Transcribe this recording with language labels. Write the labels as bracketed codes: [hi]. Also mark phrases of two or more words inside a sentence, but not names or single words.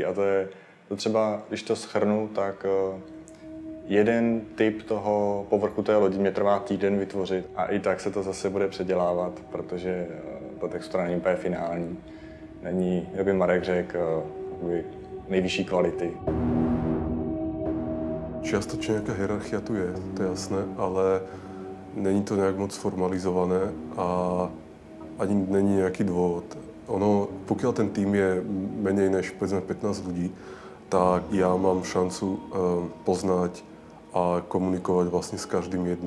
[cs] A to třeba, když to shrnu, tak jeden typ toho povrchu té lodi mě trvá týden vytvořit a i tak se to zase bude předělávat, protože ta textura není úplně finální. Není, jak by Marek řekl, nejvyšší kvality. [sk] Čiastočne nejaká hierarchia tu je, to je jasné, [cs] ale není to nejak moc formalizované [sk] a ani není nejaký dôvod. Pokiaľ ten tým je menej než povedzme 15 ľudí, tak ja mám šancu poznať a komunikovať vlastne s každým jedným.